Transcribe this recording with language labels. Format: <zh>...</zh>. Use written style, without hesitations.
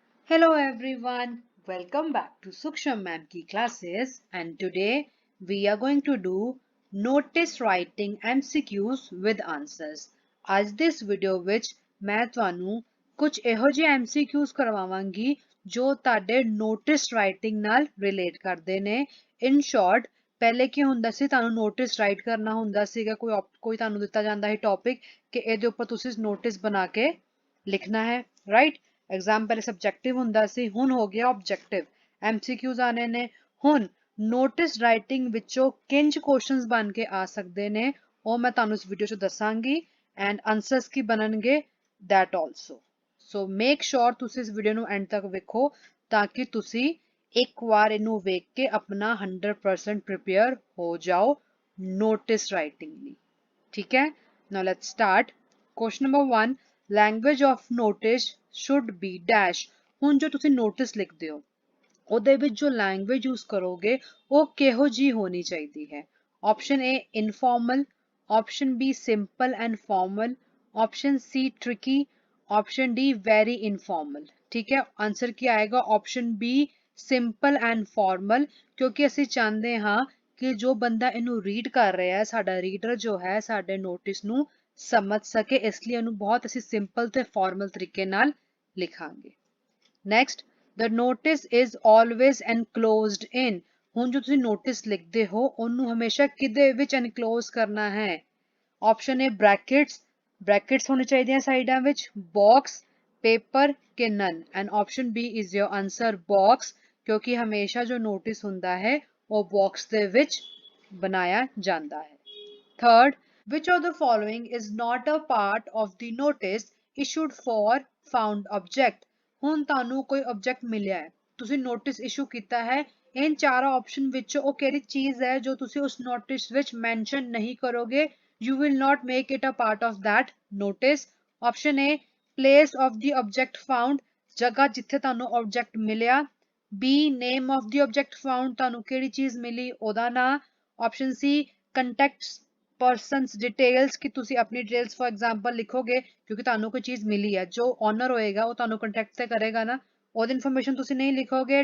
<en>Hello everyone, welcome back to Suksham Ma'am ki classes, and today we are going to do notice writing MCQs with answers।</en> <pa>ਅੱਜ</pa> <en>this video</en> <pa>ਵਿੱਚ ਮੈਂ ਤੁਹਾਨੂੰ ਕੁਝ ਇਹੋ ਜਿਹੇ MCQs ਕਰਵਾਵਾਂਗੀ ਜੋ ਤੁਹਾਡੇ notice writing ਨਾਲ relate ਕਰਦੇ ਨੇ।</pa> <en>In short,</en> <pa>ਪਹਿਲੇ ਕੀ ਹੁੰਦਾ ਸੀ, ਤੁਹਾਨੂੰ notice write ਕਰਨਾ ਹੁੰਦਾ ਸੀਗਾ, ਕੋਈ ਤੁਹਾਨੂੰ ਦਿੱਤਾ ਜਾਂਦਾ ਹੈ topic ਕਿ ਇਹਦੇ ਉੱਪਰ ਤੁਸੀਂ notice ਬਣਾ ਕੇ ਲਿਖਣਾ ਹੈ, right? एग्जाम पहले सब्जेक्टिव ਹੁੰਦਾ ਸੀ, ਹੁਣ ਹੋ ਗਿਆ ऑब्जेक्टिव। MCQs ਆने ਨੇ। ਹੁਣ ਨੋਟਿਸ ਰਾਈਟਿੰਗ ਵਿੱਚੋਂ ਕਿੰਜ ਕੁਐਸਚਨਸ ਬਣ ਕੇ ਆ ਸਕਦੇ ਨੇ ਉਹ ਮੈਂ ਤੁਹਾਨੂੰ ਇਸ ਵੀਡੀਓ 'ਚ ਦੱਸਾਂਗੀ ਐਂਡ ਆਨਸਰਸ ਕੀ ਬਣਨਗੇ</pa> <en>that also।</en> <pa>So</pa> <en>make sure</en> <pa>ਤੁਸੀਂ ਇਸ ਵੀਡੀਓ ਨੂੰ ਐਂਡ ਤੱਕ ਵੇਖੋ ਤਾਂ ਕਿ ਤੁਸੀਂ ਇੱਕ ਵਾਰ ਇਹਨੂੰ ਵੇਖ ਕੇ ਆਪਣਾ 100% ਪ੍ਰਿਪੇਅਰ ਹੋ ਜਾਓ ਨੋਟਿਸ ਰਾਈਟਿੰਗ ਲਈ।</pa> <hi>ठीक है,</hi> <en>now let's start। Question number 1, language of notice should be dash.</en> <pa>ਹੁਣ ਜੋ ਤੁਸੀਂ ਨੋਟਿਸ ਲਿਖਦੇ ਹੋ ਉਹਦੇ ਵਿੱਚ ਜੋ ਲੈਂਗੁਏਜ ਯੂਜ਼ ਕਰੋਗੇ ਉਹ ਕਿਹੋ ਜੀ ਹੋਣੀ ਚਾਹੀਦੀ ਹੈ। Option A ਇਨਫॉर्मल, option B simple and formal, option ਸੀ tricky, option D very informal. ठीक है, आंसर ਕੀ ਆਏਗਾ? Option B simple and formal, ਕਿਉਂਕਿ ਅਸੀਂ ਚਾਹੁੰਦੇ ਹਾਂ ਕਿ ਜੋ ਬੰਦਾ ਇਹਨੂੰ ਰੀਡ ਕਰ ਰਿਹਾ ਹੈ, ਸਾਡਾ ਰੀਡਰ ਜੋ ਹੈ ਸਾਡੇ ਨੋਟਿਸ ਨੂੰ ਸਮਝ ਸਕੇ, ਇਸ ਲਈ ਇਹਨੂੰ ਬਹੁਤ ਅਸੀਂ ਸਿੰਪਲ ਤੇ ਫਾਰਮਲ ਤਰੀਕੇ ਨਾਲ ਲਿਖਾਂਗੇ।</pa> <en>Next, the notice is always enclosed in.</en> <pa>ਹੁਣ ਜੋ ਤੁਸੀਂ ਨੋਟਿਸ ਲਿਖਦੇ ਹੋ ਉਹਨੂੰ ਹਮੇਸ਼ਾ ਕਿਹਦੇ ਵਿੱਚ ਐਨਕਲੋਜ਼ ਕਰਨਾ ਹੈ? ਆਪਸ਼ਨ ਏ ਬ੍ਰੈਕਟਸ, ਬ੍ਰੈਕਟਸ ਹੋਣੇ ਚਾਹੀਦੇ ਆ ਸਾਈਡਾਂ ਵਿੱਚ, ਬਾਕਸ, ਪੇਪਰ ਕਿ ਨਨ।</pa> <en>and option B is your answer box,</en> <pa>ਕਿਉਂਕਿ ਹਮੇਸ਼ਾ ਜੋ ਨੋਟਿਸ ਹੁੰਦਾ ਹੈ ਉਹ ਬਾਕਸ ਦੇ ਵਿੱਚ ਬਣਾਇਆ ਜਾਂਦਾ ਹੈ।</pa> <en>Third, which of the following is not a part of the notice issued for found object।</en> <pa>ਹੁਣ ਤੁਹਾਨੂੰ ਕੋਈ ਆਬਜੈਕਟ ਮਿਲਿਆ ਹੈ, ਤੁਸੀਂ ਨੋਟਿਸ ਇਸ਼ੂ ਕੀਤਾ ਹੈ, इन चारों ऑप्शन ਵਿੱਚੋਂ ਉਹ ਕਿਹੜੀ ਚੀਜ਼ ਹੈ ਜੋ ਤੁਸੀਂ ਉਸ ਨੋਟਿਸ ਵਿੱਚ ਮੈਂਸ਼ਨ ਨਹੀਂ ਕਰੋਗੇ?</pa> <en>You will not make it a part of that notice। option A, place of the object found,</en> <pa>ਜਗ੍ਹਾ ਜਿੱਥੇ ਤੁਹਾਨੂੰ ਆਬਜੈਕਟ ਮਿਲਿਆ।</pa> <en>B, name of the object found,</en> <pa>ਤੁਹਾਨੂੰ ਕਿਹੜੀ ਚੀਜ਼ ਮਿਲੀ ਉਹਦਾ ਨਾਂ। option C, contact persons details, ਕਿ ਤੁਸੀਂ ਆਪਣੀ ਡਿਟੇਲਸ ਫॉर एग्जांपल ਲਿਖੋਗੇ ਕਿਉਂਕਿ ਤੁਹਾਨੂੰ ਕੋਈ ਚੀਜ਼ ਮਿਲੀ ਹੈ, ਜੋ ਓਨਰ ਹੋਏਗਾ ਉਹ ਤੁਹਾਨੂੰ ਕੰਟੈਕਟ ਤੇ ਕਰੇਗਾ ਨਾ, ਉਹਦੀ ਇਨਫੋਰਮੇਸ਼ਨ ਤੁਸੀਂ ਨਹੀਂ ਲਿਖੋਗੇ।</pa>